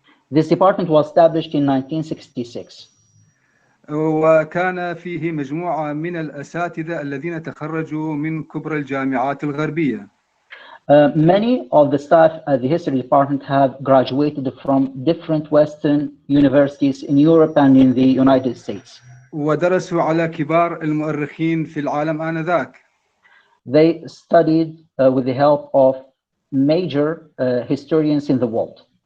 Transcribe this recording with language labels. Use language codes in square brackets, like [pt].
[en] This department was established in 1966. [ar] وكان فيه مجموعة من الأساتذة الذين تخرجوا من كبرى الجامعات الغربية. [en] Many of the staff at the History Department have graduated from different Western universities in Europe and in the United States. [ar] ودرسوا على كبار المؤرخين في العالم آنذاك. [en] They studied with the help of major historians in the world.